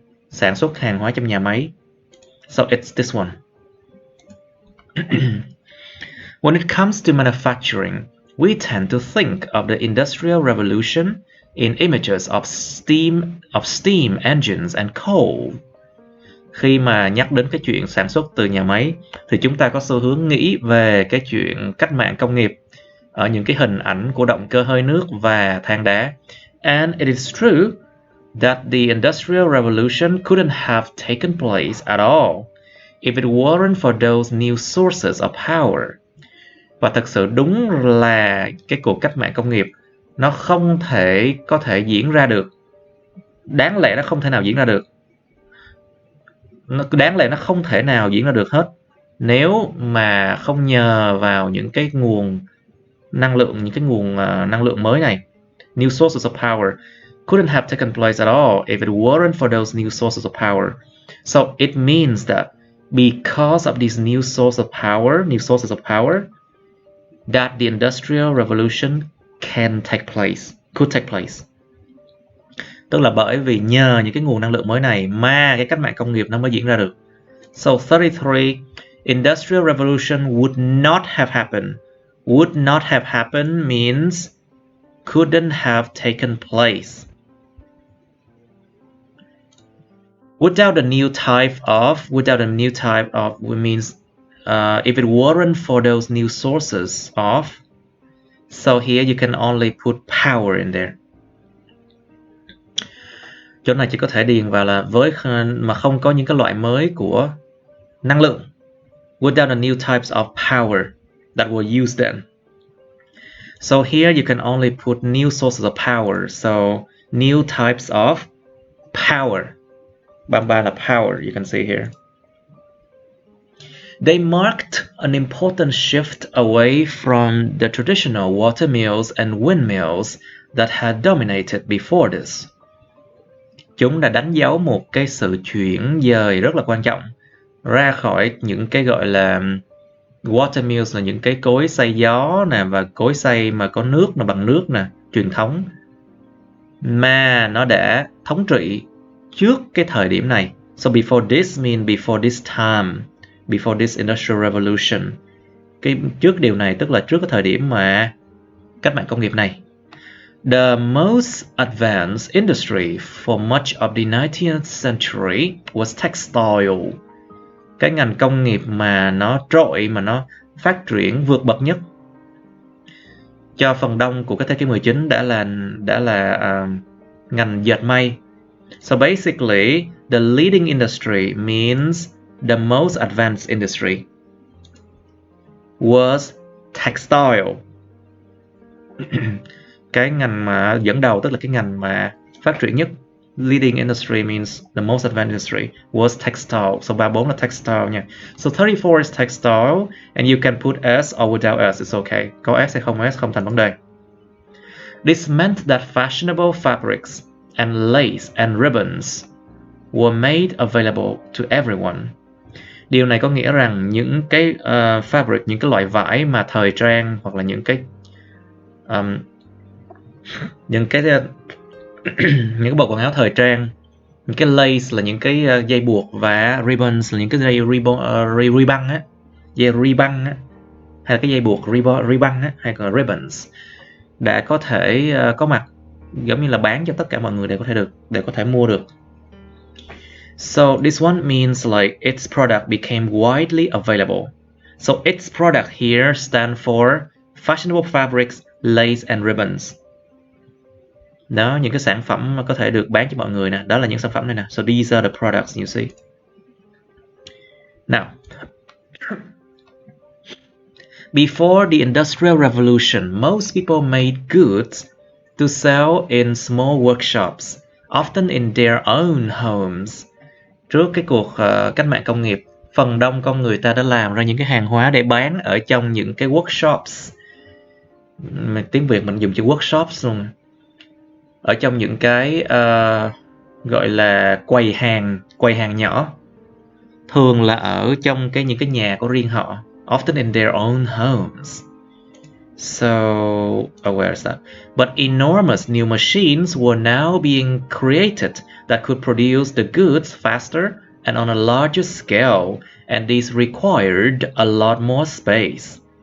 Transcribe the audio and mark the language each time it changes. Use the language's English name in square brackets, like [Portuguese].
[Vietnamese] Sản xuất hàng hóa trong nhà máy. [English] So it's this one. When it comes to manufacturing, we tend to think of the Industrial Revolution in images of steam engines and coal. [Vietnamese] Khi mà nhắc đến cái chuyện sản xuất từ nhà máy thì chúng ta có xu hướng nghĩ về cái chuyện cách mạng công nghiệp ở những cái hình ảnh của động cơ hơi nước và than đá. [English] And it is true that the Industrial Revolution couldn't have taken place at all if it weren't for those new sources of power. [Vietnamese] Và thật sự đúng là cái cuộc cách mạng công nghiệp nó không có thể diễn ra được. Đáng lẽ nó không thể nào diễn ra được. Đáng lẽ nó không thể nào diễn ra được hết nếu mà không nhờ vào những cái nguồn năng lượng mới này. [English] New sources of power couldn't have taken place at all if it weren't for those new sources of power. So it means that because of these new sources of power, that the Industrial Revolution could take place. [Vietnamese] Tức là bởi vì nhờ những cái nguồn năng lượng mới này mà cái cách mạng công nghiệp nó mới diễn ra được. [English] So 33, Industrial Revolution would not have happened. Would not have happened means couldn't have taken place. Without a new type of means if it weren't for those new sources of. So here you can only put power in there. [Vietnamese] Chỗ này chỉ có thể điền vào là mà không có những cái loại mới của năng lượng. [English] Without the new types of power that were used then. So here you can only put new sources of power. So new types of power. 33 là power, you can see here. They marked an important shift away from the traditional water mills and windmills that had dominated before this. [Vietnamese] Chúng đã đánh dấu một cái sự chuyển dời rất là quan trọng ra khỏi những cái gọi là water mills, là những cái cối xay gió nè, và cối xay mà có nước là bằng nước nè, truyền thống, mà nó đã thống trị trước cái thời điểm này. [English] So before this mean before this time, before this industrial revolution. [Vietnamese] Cái trước điều này tức là trước cái thời điểm mà cách mạng công nghiệp này. [English] The most advanced industry for much of the 19th century was textile. [Vietnamese] Cái ngành công nghiệp mà nó trội, mà nó phát triển vượt bậc nhất cho phần đông của cái thế kỷ 19 đã là ngành dệt may. [English] So basically, the leading industry means the most advanced industry was textile. [Vietnamese] Cái ngành mà dẫn đầu tức là cái ngành mà phát triển nhất. [English] Leading industry means the most advanced industry was textile. So [Vietnamese] 34 là textile nha. [English] So 34 is textile and you can put S or without S, it's okay. [Vietnamese] Có S hay không S không thành vấn đề. [English] This meant that fashionable fabrics and lace and ribbons were made available to everyone. [Vietnamese] Điều này có nghĩa rằng những cái fabric, những cái loại vải mà thời trang, hoặc là những cái những cái bộ quần áo thời trang, những cái lace là những cái dây buộc, và ribbons là những cái dây ribbon á, dây ribbon á, hay là cái dây buộc ribbon á, hay là ribbons, đã có thể có mặt, giống như là bán cho tất cả mọi người để có thể mua được. [English] So this one means like its product became widely available. So its product here stand for fashionable fabrics, lace and ribbons. [Vietnamese] Đó, những cái sản phẩm mà có thể được bán cho mọi người nè, đó là những sản phẩm này nè. [English] So these are the products you see. Now, before the Industrial Revolution, most people made goods to sell in small workshops, often in their own homes. [Vietnamese] Trước cái cuộc cách mạng công nghiệp, phần đông con người ta đã làm ra những cái hàng hóa để bán ở trong những cái workshops. Tiếng Việt mình dùng chữ workshops luôn. Ở trong những cái gọi là quầy hàng nhỏ, thường là ở trong những cái nhà của riêng họ, [English] often in their own homes. So, where is that? But enormous new machines were now being created that could produce the goods faster and on a larger scale, and these required a lot more space.